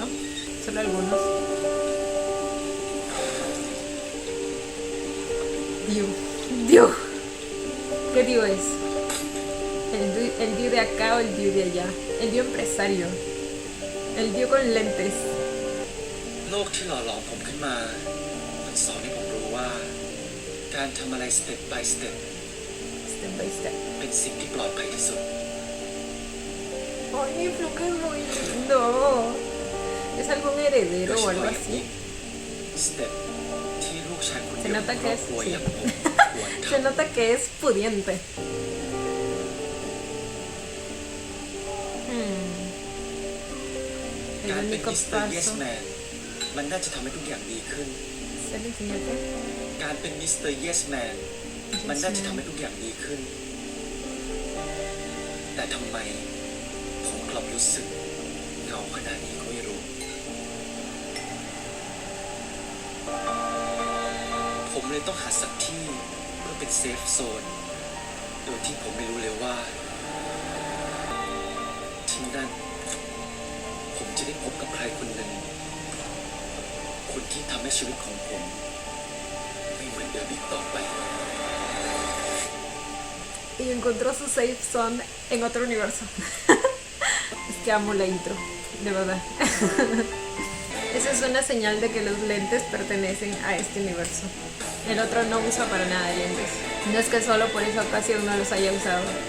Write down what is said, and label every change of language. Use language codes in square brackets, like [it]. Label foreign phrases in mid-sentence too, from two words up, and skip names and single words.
[es] Solo algunos. Dew. ¿Qué Dew es? ¿El Dew de acá o el Dew de allá? El Dew empresario. El Dew con lentes. [th] โลกที่หล่อหลอมผมขึ้นมามันสอนให้ผมรู้ว่าการทำอะไร [en] step by step [th] เป็นสิ่งที่ปลอดภัยที่สุด [es] Ay, mi Fluke es muy lindo. ¿Es algún heredero o algo así? [th] step ที่ลูกชายคน [es] Se [th] เดียว [es] nota [th] ของค [es] que [th] รอบ [es] es, [th] ครัว [es] sí. [th] อย่างผมควร [es] Se [th] ทำ [es] nota que es pudiente. El [th] การเป็น [es] único [en] mister yes [es] paso. [th] man มันน่าจะทำให้ทุกอย่างดีขึ้น [es] ¿Se le enseñó qué? [th] การเป็น [en] mister yes man [th] มันน่าจะทำให้ทุกอย่างดีขึ้นแต่ทำไมผมกลับรู้สึกเหงาขนาดนี้ก็ไม่รู้ ผมเลยต้องหาสักที่เพื่อเป็น [en] safe zone [th] โดยที่ผมไม่รู้เลยว่าที่นั่นผมจะได้พบกับใครคนหนึ่งคนที่ทำให้ชีวิตของผมไม่เหมือนเดิมอีกต่อไป [es] Y encontró su [en] safe zone [es] en otro universo. Es que amo la intro, de verdad. Esa es una señal de que los lentes pertenecen a este universo. El otro no usa para nada lentes. No es que solo por esa ocasión no los haya usado.